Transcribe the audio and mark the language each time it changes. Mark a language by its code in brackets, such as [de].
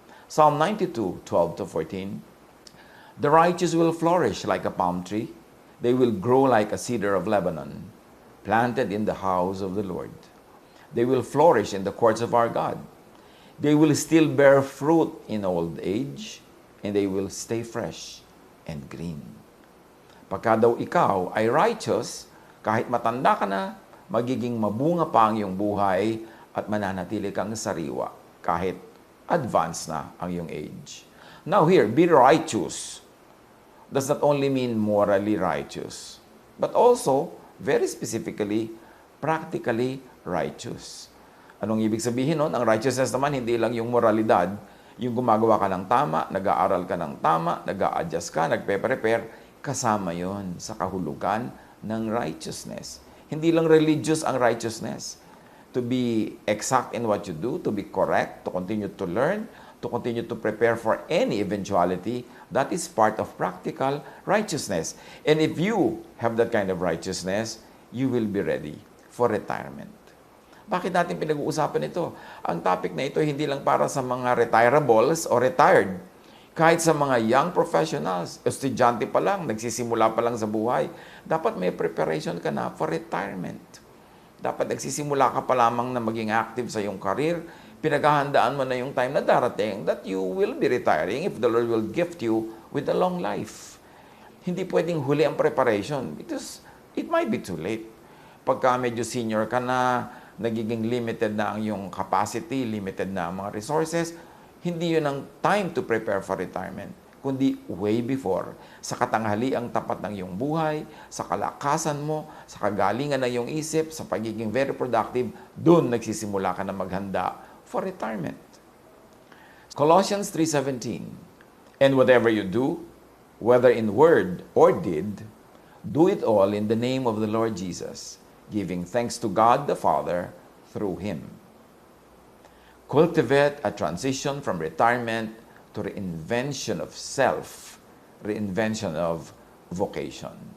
[en] Psalm 92:12-14, the righteous will flourish like a palm tree. They will grow like a cedar of Lebanon, planted in the house of the Lord. They will flourish in the courts of our God. They will still bear fruit in old age, and they will stay fresh and green. [tl] Pagka daw ikaw ay righteous, kahit matanda ka na, magiging mabunga pa ang iyong buhay at mananatili kang sariwa kahit advanced na ang iyong age. [en] Now here, be righteous does not only mean morally righteous, but also, very specifically, practically righteous. [tl] Anong ibig sabihin nun? Ang righteousness naman, hindi lang yung moralidad, yung gumagawa ka ng tama, nag-aaral ka ng tama, nag-a-adjust ka, nagpe-prepare, kasama yon sa kahulugan ng righteousness. Hindi lang religious ang righteousness. [en] To be exact in what you do, to be correct, to continue to learn, to continue to prepare for any eventuality, that is part of practical righteousness. And if you have that kind of righteousness, you will be ready for retirement. [tl] Bakit natin pinag-uusapan ito? Ang topic na ito hindi lang para sa mga retirables o retired. Kahit sa mga [en] young professionals, [tl] estudyante pa lang, nagsisimula pa lang sa buhay, dapat may preparation ka na [en] for retirement. [tl] Dapat nagsisimula ka pa lamang na maging active sa iyong career, pinaghahandaan mo na yung time na darating [en] that you will be retiring if the Lord will gift you with a long life. [tl] Hindi pwedeng huli ang [en] preparation because it might be too late. [tl] Pagka medyo senior ka na, nagiging limited na ang iyong capacity, limited na ang mga resources, hindi yun ang [en] time to prepare for retirement, [tl] kundi [en] way before. [tl] Sa katanghali ang tapat ng iyong buhay, sa kalakasan mo, sa kagalingan ng iyong isip, sa pagiging [en] very productive, [tl] doon nagsisimula ka na maghanda [en] for retirement. Colossians 3:17, and whatever you do, whether in word or deed, do it all in the name of the Lord Jesus, giving thanks to God the Father through Him. Cultivate a transition from retirement to reinvention of self, reinvention of vocation.